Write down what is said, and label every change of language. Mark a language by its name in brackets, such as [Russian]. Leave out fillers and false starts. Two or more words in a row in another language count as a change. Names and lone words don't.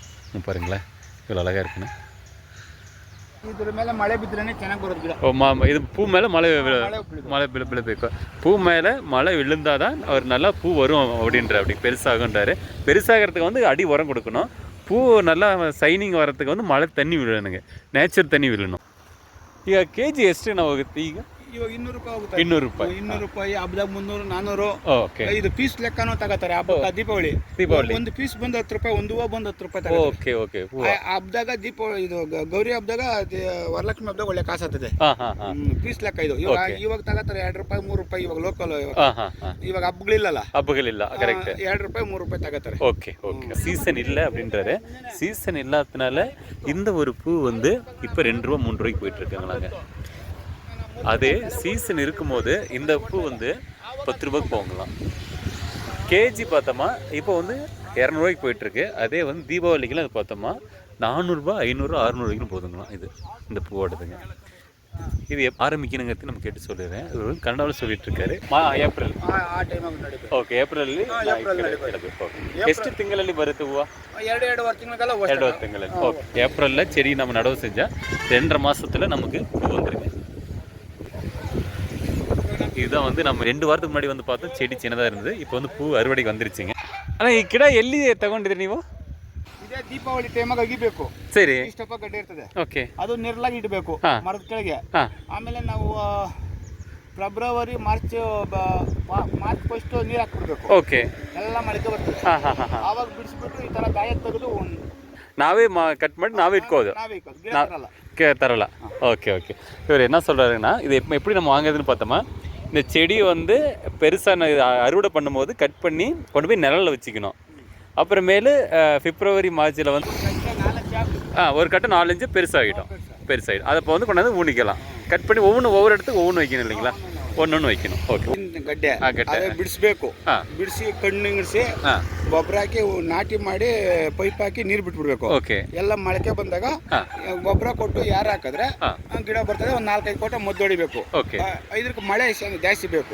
[Tamil] பாருங்களேன் இவ்வளோ அழகாக இருக்குன்னு. [Kannada] ಇದ್ರ ಮೇಲೆ ಮಳೆ ಬಿದ್ರೇನೆ ಚೆನ್ನಾಗಿ ಬರೋದು ಗಿಡ. [Tamil] இது பூ மேலே மழை விழுப்பிக்கும். பூ மேலே மழை விழுந்தாதான் அவர் நல்லா பூ வரும் அப்படி பெருசாகுன்றாரு. பெருசாகிறதுக்கு வந்து அடி உரம் கொடுக்கணும். பூ நல்லா சைனிங் வரத்துக்கு வந்து ಮಳೆ தண்ணி விழணுங்க, நேச்சர் தண்ணி விழணும். [Kannada] ಈಗ ಕೆಜಿ ಎಷ್ಟು ನಾವು ಹೋಗುತ್ತೆ ಈಗ? ಇವಾಗ 200 ರೂಪಾಯಿ ಹೋಗುತ್ತೆ. 200 ರೂಪಾಯಿ. 200 ರೂಪಾಯಿ ಹಬ್ಬದಾಗ 300 400. ಓಕೆ. ಇದು ಪೀಸ್ ಲೆಕ್ಕನೂ ತಗೋತಾರೆ ಹಬ್ಬಕ್ಕೆ. ದೀಪಾವಳಿ ಒಂದು ಪೀಸ್ ಬಂದು 10 ರೂಪಾಯಿ, ಒಂದು ಹೂವು ಬಂದು 10 ರೂಪಾಯಿ ತಗೋತಾರೆ. [English] okay okay. [Kannada] ಹಬ್ಬದಾಗ ದೀಪಾವಳಿ ಇದು ಗೌರಿ ಹಬ್ಬದಾಗ ವರಲಕ್ಷ್ಮಿ ಹಬ್ಬದಾಗ ಒಳ್ಳೆ ಕಾಸು ಆಗ್ತದೆ. ಪೀಸ್ ಲೆಕ್ಕ ಇದು. ಇವಾಗ ತಗೋತಾರೆ 2 ರೂಪಾಯಿ 3 ರೂಪಾಯಿ. ಇವಾಗ ಲೋಕಲ್ ಇವಾಗ ಹಬ್ಬಗಳಿಲ್ಲ ಕರೆಕ್ಟ್. 2 ರೂಪಾಯಿ 3 ರೂಪಾಯಿ ತಗೋತಾರೆ. [English] okay okay. [Tamil] சீசன் இல்லை அப்படின்றாரு. சீசன் இல்லாததுனால இந்த ஒரு பூ வந்து இப்போ 2 ரூபா 3 ரூபாய்க்கு போயிட்டு இருக்காங்களாங்க. அதே சீசன் இருக்கும்போது இந்த பூ வந்து 10 ரூபாய்க்கு போகலாம். கேஜி பார்த்தோமா இப்போ வந்து 200 ரூபாய்க்கு போயிட்டுருக்கு. அதே வந்து தீபாவளிக்கெலாம் அது பார்த்தோமா 400 ரூபா 500 600 ரூபாய்க்கு போதுங்களாம். இது இந்த பூவோடதுங்க. இது ஆரம்பிக்கணுங்கிறது நம்ம கேட்டு சொல்லிடுறேன். இவர் கன்னடாவில் சொல்லிட்டு இருக்காரு. [Kannada] ಏಪ್ರಿಲ್ ಓಕೆ. ಏಪ್ರಿಲಲ್ಲಿ ಎಷ್ಟು ತಿಂಗಳಲ್ಲಿ ಬರುತ್ತೆ ಹೂವು? 2 ತಿಂಗಳಲ್ಲಿ. ಓಕೆ. [Tamil] ಏಪ್ರಿலில் செடி நம்ம நடவு செஞ்சால் 2.5 மாதத்தில் நமக்கு பூ வந்துருங்க. இதுதான் வந்து நம்ம 2 வாரத்துக்கு முன்னாடி வந்து பார்த்தோம் செடி சின்னதாக இருந்தது. இப்போ வந்து பூ ಅರವಡೆಗೆ வந்துருச்சுங்க. [Kannada] ஆனால் ಈ ಗಿಡ ಎಲ್ಲಿ ತಗೊಂಡಿದ್ರಿ ನೀವು? ಇದೇ ದೀಪಾವಳಿ ಟೈಮಾಗ ಅಗಿಬೇಕು. ಸರಿ. ಇಷ್ಟಪ್ಪ ಗಡ್ಡೆ ಇರ್ತದೆ. ಓಕೆ. ಅದು ನೆರಳಾಗಿ ಇಡಬೇಕು ಮರದ ಕೆಳಗೆ. ಆಮೇಲೆ ನಾವು ಫೆಬ್ರವರಿ ಮಾರ್ಚ್ ಫಸ್ಟ್ ನೀರು ಹಾಕ್ಬಿಡ್ಬೇಕು. ಓಕೆ. ಎಲ್ಲ ಮೊಳಕೆ ಬರ್ತದೆ. ಆವಾಗ ಬಿಡಿಸ್ಬಿಟ್ಟು ಈ ಥರ ಗಾಯ ತೆಗೆದು [Tamil] நாவே கட் பண்ணி நாவே இட்கோது தரல. [English] okay okay. [Tamil] இவர் என்ன சொல்கிறாருன்னா இது எப்படி நம்ம வாங்குறதுன்னு பார்த்தோமா, இந்த செடி வந்து பெருசாக அறுவடை பண்ணும்போது கட் பண்ணி கொண்டு போய் நிழலில் வச்சுக்கணும். அப்புறமேலு பிப்ரவரி மார்ச்சில் வந்து ஒரு கட்டை 4 இன்ச்சு பெருசாகிடும். அதை இப்போ வந்து கொண்டாந்து ஊனிக்கலாம். கட் பண்ணி ஒவ்வொரு இடத்துக்கு ஒவ்வொன்று வைக்கணும் இல்லைங்களா? ஒன்று வைக்கணும். [Kannada] ಓಕೆ. ಗಡ್ಡೆ ಬಿಡಿಸ್ಬೇಕು. ಬಿಡಿಸಿ ಕಣ್ಣಿಂಗಿಸಿ ಗೊಬ್ಬರ ಹಾಕಿ ನಾಟಿ ಮಾಡಿ ಪೈಪ್ ಹಾಕಿ ನೀರು ಬಿಟ್ಬಿಡ್ಬೇಕು. ಓಕೆ. ಎಲ್ಲ ಮೊಳಕೆ ಬಂದಾಗ ಗೊಬ್ಬರ ಕೊಟ್ಟು ಯಾರು ಹಾಕಿದ್ರೆ ಗಿಡ ಬರ್ತದೆ. ಒಂದು 4-5 ಕೋಟ ಮದ್ದು ಹೊಡಿಬೇಕು. ಇದಕ್ಕೆ ಮಳೆ ಜಾಸ್ತಿ ಬೇಕು.